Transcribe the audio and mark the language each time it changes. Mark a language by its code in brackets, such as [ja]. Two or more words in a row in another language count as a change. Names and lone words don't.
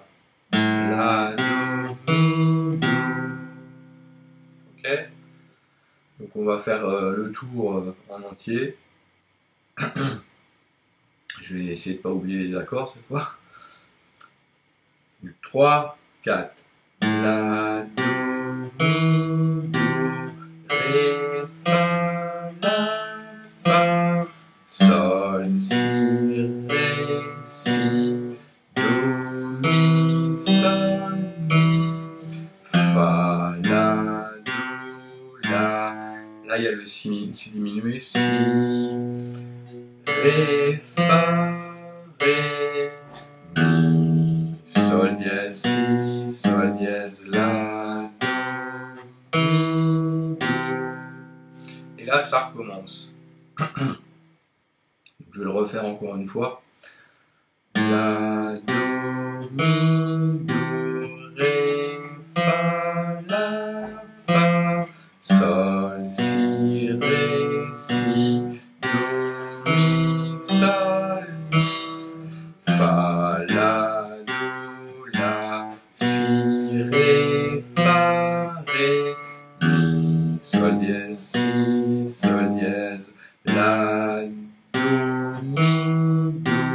[fr] La, Do, Mi, Do. Ok. Donc on va faire le tour en entier. Je vais essayer de ne pas oublier les accords cette fois. 3, 4. La, Do, Mi, Do, Ré, Fa, La, Fa, Sol, Si, Ré, Si, Do, Mi, Sol, Mi, Fa, La, Do, La. Là il y a le Si diminué, Si, Ré, Fa, Ré, Mi, Sol dièse, Si, Sol dièse, La, Do, Mi, Do. Et là, ça recommence. Je vais le refaire encore une fois. La, Do, Mi, Do, Ré, Fa, La, Fa, Sol, Si, Ré, Si, Do, Mi, Sol, Mi, Fa, La, Do, La, Si, Ré, Fa, Ré, Mi, Sol dièse, Si, Sol dièse, La, Do, Mi, Do.